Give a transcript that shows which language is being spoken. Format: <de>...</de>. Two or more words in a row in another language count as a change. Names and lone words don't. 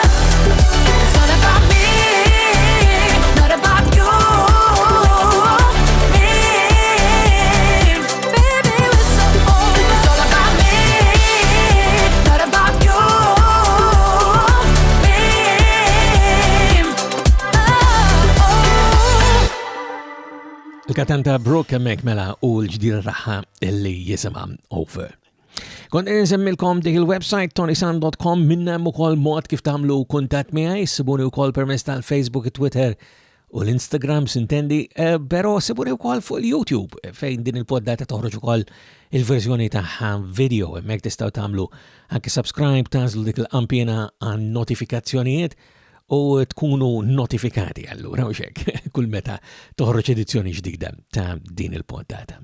<en>It's all about me, not about you, me. Baby, it's so over. It's all about me, not about you, me.</en> <mt>Il-katanta Brooke hemmhekk mela u l-ġdida tagħha illi jisimha Over. Kont nsemmilkom dik il-website ToniSant.com minna ukoll mod kif tagħmlu kuntatt miegħi, sibuni wkoll permezz tal-Facebook, Twitter u l-Instagram sintendi, però sibuni wkoll fuq il-YouTube fejn din il-poddata toħroġ ukoll il-verżjoni tagħha video, hemmhekk tistgħu tagħmlu anke subscribe, tażlu dik il-qampjena għan notifikazzjonijiet u tkunu notifikati allura u xek kull meta toħroġ edizzjoni ġdida ta' din il-poddata.</mt>